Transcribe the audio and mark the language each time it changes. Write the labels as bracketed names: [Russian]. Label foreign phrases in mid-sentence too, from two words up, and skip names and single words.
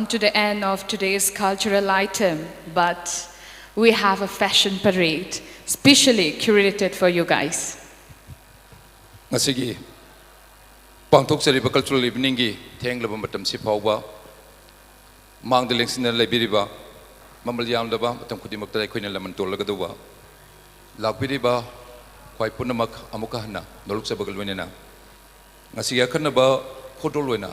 [English] to the end of today's cultural item, but we have a fashion parade specially curated for you guys. [Manipuri] Ngasigi pangthok seriba [English] cultural evening [Manipuri] gi thenglaba matam si phawba mangda lengsina lebiriba mamal yamdaba matam khudimakta aikoina laman tolagaduba lakbiriba khwai punamak amuka hana noluk sabagal wenena ngasigi akhanaba photo loina